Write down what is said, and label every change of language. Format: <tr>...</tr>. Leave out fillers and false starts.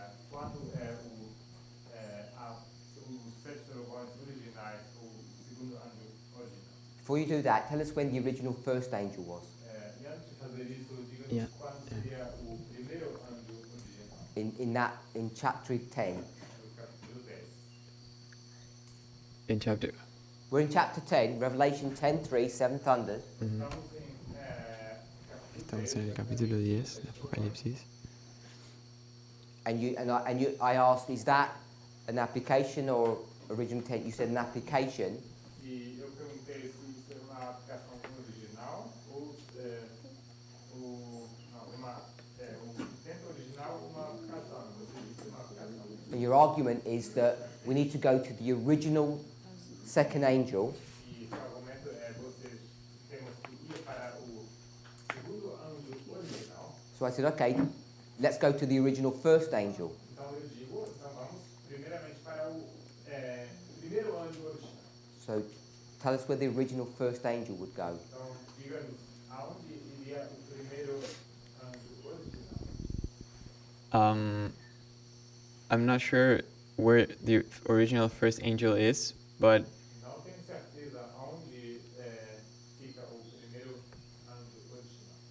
<pt>quando é os sete trovões originais, o segundo anjo original.</pt> <en>Before you do that, tell us when the original first angel was.</en> <pt>E antes de fazer isso, diga-nos</pt> <en>Yeah.</en> <pt>quando seria o primeiro anjo original,</pt> <en>In chapter 10.</en> <pt>no capítulo 10.</pt> <en>In chapter. We're in chapter 10, Revelation 10:3, seven thunders.</en> <es>Estamos Estamos en el capítulo 10 de Apocalipsis.</es> <en>I asked, is that an application or original intent? You said an application.</en> <pt>E eu perguntei se isso é uma aplicação original ou um intento original ou uma aplicação. Você disse uma aplicação.</pt> <en>And your argument is that we need to go to the original second angel</en> <pt>E o argumento é temos que ir para o segundo anjo original.</pt> <en>So I said, okay, let's go to the original first angel.</en> <pt>Então eu digo, então vamos primeiramente para o primeiro anjo original.</pt> <en>So tell us where the original first angel would go.</en> <pt>Então diga-nos aonde iria o primeiro anjo original.</pt> <en>I'm not sure where the original first angel is, but</en> <pt>Não tenho certeza aonde fica o primeiro anjo original.</pt>